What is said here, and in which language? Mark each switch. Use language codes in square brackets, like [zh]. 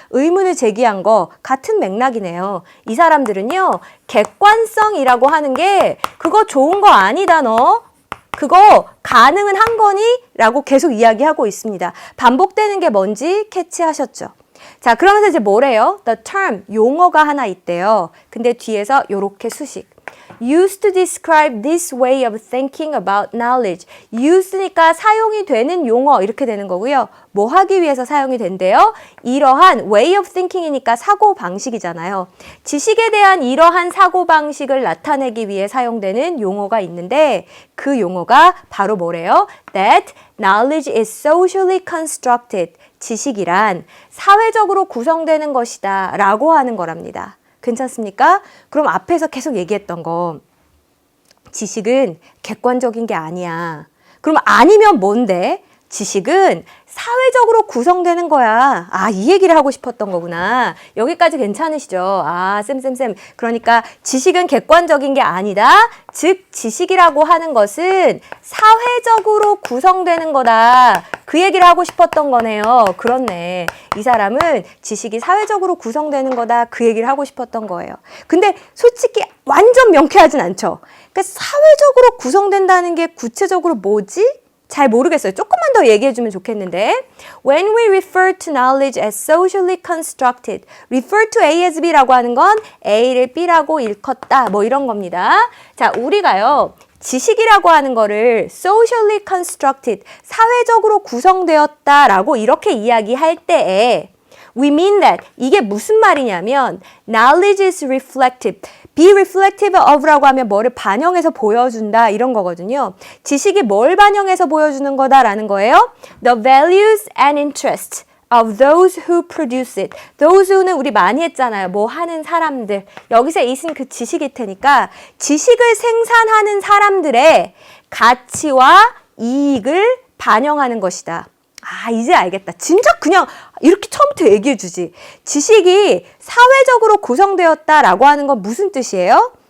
[ko] 의문을 제기한 거 같은 맥락이네요. 이 사람들은요, 객관성이라고 하는 게 그거 좋은 거 아니다 너. 그거 가능은 한 거니? 라고 계속 이야기하고 있습니다. 반복되는 게 뭔지 캐치하셨죠? 자, 그러면서 이제 뭐래요? [en] The term, [ko] 용어가 하나 있대요. 근데 뒤에서 요렇게 수식. [en] Used to describe this way of thinking about knowledge. [ko] Used니까 사용이 되는 용어 이렇게 되는 거고요. 뭐 하기 위해서 사용이 된대요? 이러한 way of thinking이니까 사고방식이잖아요. 지식에 대한 이러한 사고방식을 나타내기 위해 사용되는 용어가 있는데 그 용어가 바로 뭐래요? [en] That knowledge is socially constructed. [ko] 지식이란 사회적으로 구성되는 것이다 라고 하는 거랍니다. 괜찮습니까? 그럼 앞에서 계속 얘기했던 거 지식은 객관적인 게 아니야. 그럼 아니면 뭔데? 지식은 사회적으로 구성되는 거야. 이 얘기를 하고 싶었던 거구나. 여기까지 괜찮으시죠? 쌤. 그러니까 지식은 객관적인 게 아니다. 즉, 지식이라고 하는 것은 사회적으로 구성되는 거다. 그 얘기를 하고 싶었던 거네요. 그렇네. 이 사람은 지식이 사회적으로 구성되는 거다. 그 얘기를 하고 싶었던 거예요. 근데 솔직히 완전 명쾌하진 않죠. 그러니까 사회적으로 구성된다는 게 구체적으로 뭐지? 잘 모르겠어요. 조금만 더 얘기해주면 좋겠는데 [en] When we refer to knowledge as socially constructed [ko] refer to A as B라고 하는 건 A를 B라고 일컫다 뭐 이런 겁니다. 자, 우리가요 지식이라고 하는 거를 socially constructed 사회적으로 구성되었다라고 이렇게 이야기할 때에 [en] We mean that [ko] 이게 무슨 말이냐면 [en] knowledge is reflective be reflective of [ko] 라고 하면 뭐를 반영해서 보여준다 이런 거거든요. 지식이 뭘 반영해서 보여주는 거다라는 거예요. [en] The values and interests of those who produce it. [ko] those who는 우리 많이 했잖아요. 뭐 하는 사람들. 여기서 it은 그 지식일 테니까 지식을 생산하는 사람들의 가치와 이익을 반영하는 것이다. 이제 알겠다. 진짜 그냥 이렇게 처음부터 얘기해 주지. 지식이 사회적으로 구성되었다라고 하는 건 무슨 뜻이에요?